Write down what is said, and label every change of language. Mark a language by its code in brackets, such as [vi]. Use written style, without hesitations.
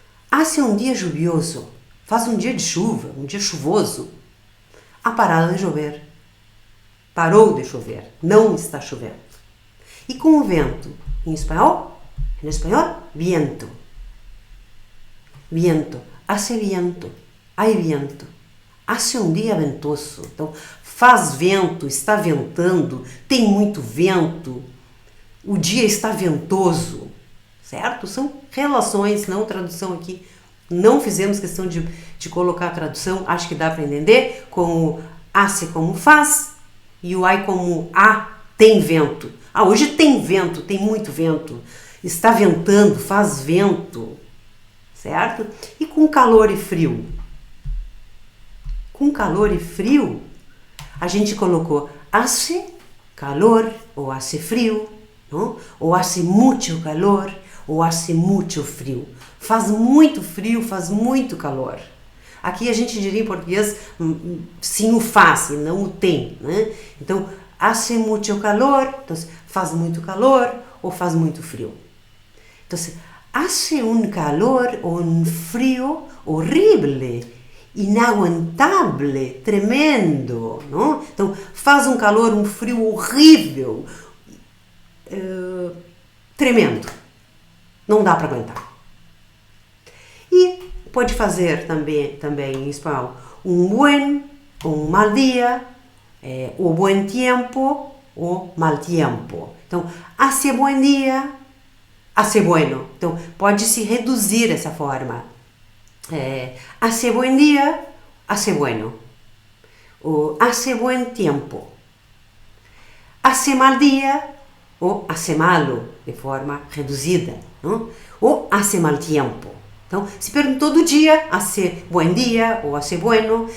[es] Hace um dia lluvioso. [pt] Faz um dia de chuva. Um dia chuvoso. Ha parado de chover. Parou de chover. Não está chovendo. E com o vento, em espanhol, viento. [es] Viento, hace viento, hay viento. Hace um dia ventoso. [pt] Então, faz vento, está ventando, tem muito vento, o dia está ventoso, certo? São relações, não tradução aqui. Não fizemos questão de colocar a tradução, acho que dá para entender, com o hace como faz e o ai como tem vento. Hoje tem vento, tem muito vento. Está ventando, faz vento. Certo? E com calor e frio? Com calor e frio, a gente colocou hace calor ou hace frio, não? [es] Ou hace mucho calor ou hace mucho frio. [pt] Faz muito frio, faz muito calor. Aqui a gente diria em português sim o faz e não o tem, né? Então, [es] hace mucho calor, [pt] então faz muito calor ou faz muito frio. [es] Então, hace un calor o un frío horrible, inaguantable, tremendo, não? [pt] Então, faz um calor, um frio horrível, tremendo. Não dá para aguentar. E pode fazer também em espanhol um buen, um mal dia, o buen tiempo, o mal tiempo. [es] Então, hace buen dia, hace bueno. [pt] Então, pode se reduzir essa forma. [es] Hace buen dia, hace bueno. O hace buen tiempo. Hace mal dia ou hace malo, [pt] de forma reduzida. [es] Não? Ou hace mal tiempo. Então, [pt] se perguntou do dia, [es] hace buen dia ou hace bueno.